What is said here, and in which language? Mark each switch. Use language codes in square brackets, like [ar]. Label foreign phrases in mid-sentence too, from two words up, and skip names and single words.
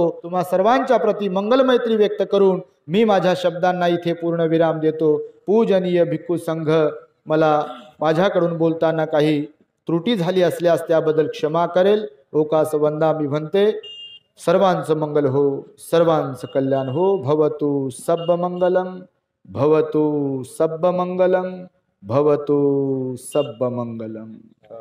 [mr] तुम्हा सर्वांच्या प्रती मंगल मैत्री व्यक्त करून मी माझ्या शब्दांना इथे पूर्ण विराम देतो. पूजनीय भिक्खू संघ, मला माझ्याकडून बोलताना काही त्रुटी झाली असल्यास त्याबद्दल क्षमा करेल. [pi] ओकास वंदामी म्हणते. [mr] सर्वांचं मंगल हो, सर्वांचं कल्याण हो. [pi] भवतु सब्ब मंगलम, भवतु सब्ब मंगलम, भवतु सब्ब मंगलम.